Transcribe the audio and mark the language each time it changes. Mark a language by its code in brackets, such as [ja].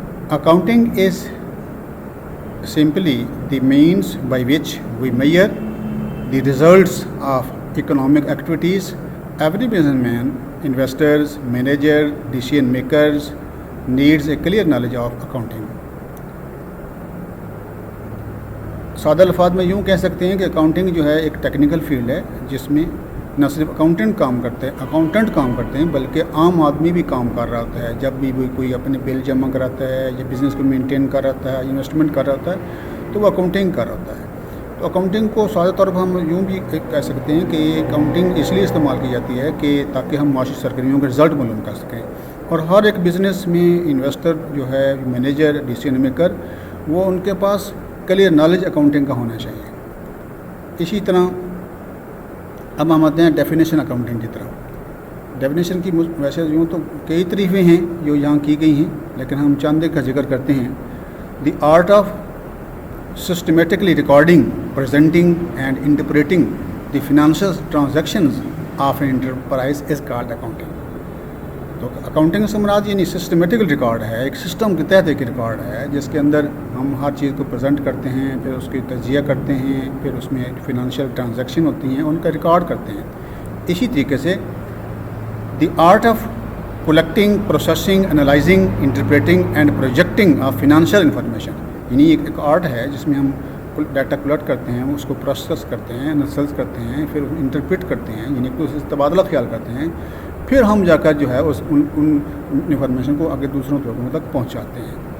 [en] Accounting is simply the means by which we measure the results of economic activities. Every businessman, investors, manager, decision makers needs a clear knowledge of accounting. [ur] سادہ الفاظ میں یوں کہہ سکتے ہیں کہ accounting جو ہے ایک ٹیکنیکل فیلڈ ہے جس میں نہ صرف اکاؤنٹنٹ کام کرتے ہیں بلکہ عام آدمی بھی کام کر رہا ہوتا ہے. جب بھی کوئی اپنے بل جمع کراتا ہے یا بزنس کو مینٹین کر رہا ہوتا ہے، انویسٹمنٹ کر رہا ہوتا ہے، تو وہ اکاؤنٹنگ کر رہا ہوتا ہے. تو اکاؤنٹنگ کو سادہ طور پر ہم یوں بھی کہہ سکتے ہیں کہ یہ اکاؤنٹنگ اس لیے استعمال کی جاتی ہے کہ تاکہ ہم معاشی سرگرمیوں کے رزلٹ معلوم کر سکیں. اور ہر ایک بزنس میں انویسٹر جو ہے، مینیجر، ڈیسیژن میکر، وہ ان کے پاس کلیئر نالج اکاؤنٹنگ کا ہونا چاہیے. اسی طرح اب ہم آتے ہیں ڈیفینیشن اکاؤنٹنگ کی طرف. ڈیفینیشن کی ویسے یوں تو کئی طریقیں ہیں جو یہاں کی گئی ہیں، لیکن ہم چند ایک کا ذکر کرتے ہیں. [en] The art of systematically recording, presenting and interpreting the financial transactions of an enterprise is called accounting. [ur] تو اکاؤنٹنگ سے مراد یعنی سسٹمیٹیکل ریکارڈ ہے، ایک سسٹم کے تحت ایک ریکارڈ ہے جس کے اندر ہم ہر چیز کو پریزنٹ کرتے ہیں، پھر اس کی تجزیہ کرتے ہیں، پھر اس میں فنانشیل ٹرانزیکشن ہوتی ہیں، ان کا ریکارڈ کرتے ہیں. اسی طریقے سے [en] the art of collecting, processing, analysing, interpreting and projecting of financial information, [ur] یعنی ایک آرٹ ہے جس میں ہم ڈیٹا کلیکٹ کرتے ہیں، اس کو پروسیس کرتے ہیں، انالائز کرتے ہیں، پھر انٹرپریٹ کرتے ہیں، یعنی اس تبادلہ خیال کرتے ہیں، پھر ہم جا کر جو ہے ان انفارمیشن کو آگے دوسروں لوگوں تک پہنچاتے ہیں.